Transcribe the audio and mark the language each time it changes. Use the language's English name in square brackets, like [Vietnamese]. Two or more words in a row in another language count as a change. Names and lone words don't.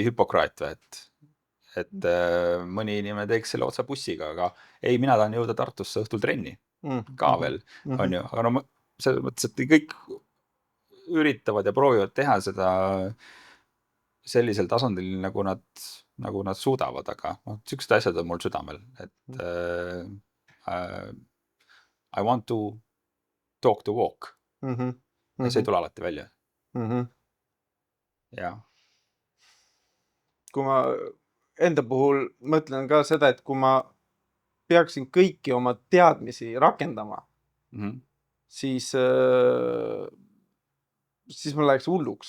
[Estonian] hüpokraat või, et mõni inimene teeks selle otsa bussiga, aga ei, mina tahan jõuda Tartusse õhtul trenni ka veel, on ju, aga no selles mõttes, et kõik üritavad ja proovivad teha seda sellisel tasandil, nagu nad suudavad, aga noh, niisugused asjad on mul südamel, et [English] I want to talk to walk. [Estonian] Ja see ei tule alati välja. Jah. Kui ma enda puhul mõtlen ka seda, et kui ma peaksin kõiki oma teadmisi rakendama, siis ma läheks hulluks.